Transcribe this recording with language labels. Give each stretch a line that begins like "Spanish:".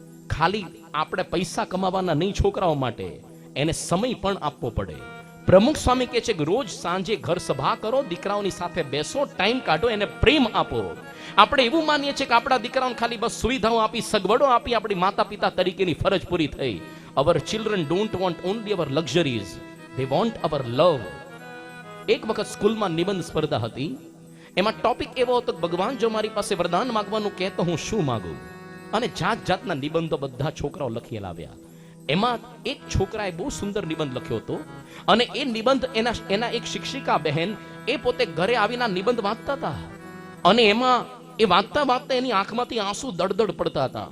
Gujarati: ખાલી આપણે પૈસા કમાવાના નહીં છોકરાઓ માટે, એને સમય પણ આપવો પડે. પ્રમુખ સ્વામી કહે છે કે રોજ સાંજે ઘર સભા કરો, દીકરાઓની સાથે બેસો, ટાઈમ કાઢો, એને પ્રેમ આપો. આપણે એવું માનીએ છીએ કે આપણા દીકરાઓને ખાલી બસ સુવિધાઓ આપી, સગવડો આપી, આપણી માતા પિતા તરીકેની ફરજ પૂરી થઈ.
English: Our children don't want only our luxuries, they want our love.
Gujarati: એક વખત સ્કૂલમાં નિબંધ સ્પર્ધા હતી. એમાં ટોપિક એવો હતો કે ભગવાન જો મારી પાસે વરદાન માંગવાનું કહે તો હું શું માંગુ? અને જાત જાતના નિબંધો બધા છોકરાઓ લખી લાવ્યા. એમાં એક છોકરાએ બહુ સુંદર નિબંધ લખ્યો હતો અને એ નિબંધ એના એક શિક્ષિકા બહેન એ પોતે ઘરે આવીને નિબંધ વાંચતા હતા અને એમાં એ વાંચતા વાંચતા એની આંખમાંથી આંસુ દળદળ પડતા હતા.